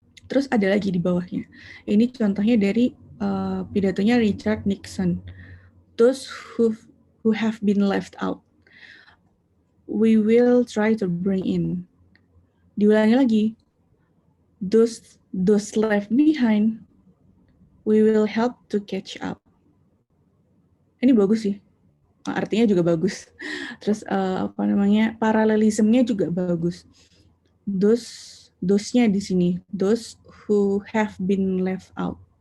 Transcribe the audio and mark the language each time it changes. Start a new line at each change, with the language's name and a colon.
Indonesian: Terus ada lagi di bawahnya. Ini contohnya dari pidatonya Richard Nixon.
English: Those who have been left out, we will try to bring in.
Indonesian: Diulangi lagi.
English: those left behind, we will help to catch up.
Indonesian: Ini bagus sih. Artinya juga bagus. Terus paralelismnya juga bagus.
English: Those-nya
Indonesian: di sini,
English: those who have been left out.